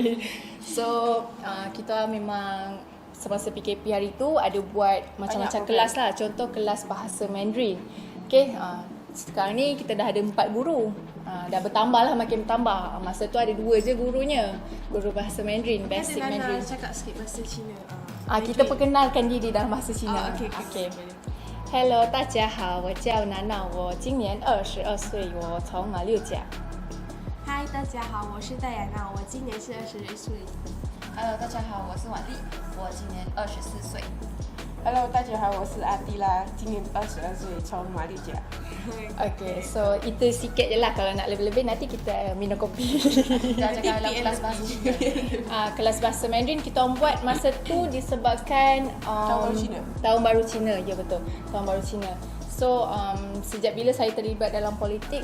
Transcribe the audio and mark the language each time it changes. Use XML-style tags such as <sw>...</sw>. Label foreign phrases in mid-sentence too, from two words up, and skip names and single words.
<ms>So kita memang semasa PKP hari tu ada buat macam-macam kelas lah. Contoh kelas bahasa Mandarin. Okay, sekarang ni kita dah ada 4 guru. Dah bertambah lah, makin bertambah. Masa tu ada 2 je gurunya. Guru bahasa Mandarin, basic Nana Mandarin. cakap sikit bahasa Cina. Kita perkenalkan diri dalam bahasa Cina. Okay.</ms> <zh>Hello， 大家好，我叫娜娜，我今年22岁，我从马六甲。嗨，大家好，我是戴雅娜，我今年是21岁。 Hello， 大家好，我是婉丽，我今年24岁。 Hello， 大家好，我是阿蒂拉，今年22岁，从马六甲。</zh> <ms>Okay, so itu sikit je lah. Kalau nak lebih-lebih nanti kita minum kopi. Dah cakap dalam kelas bahasa Cina. Kelas bahasa Mandarin kita orang buat masa tu disebabkan Tahun Baru Cina. Tahun Baru Cina, ya betul. Tahun Baru Cina. So sejak bila saya terlibat dalam politik?</ms>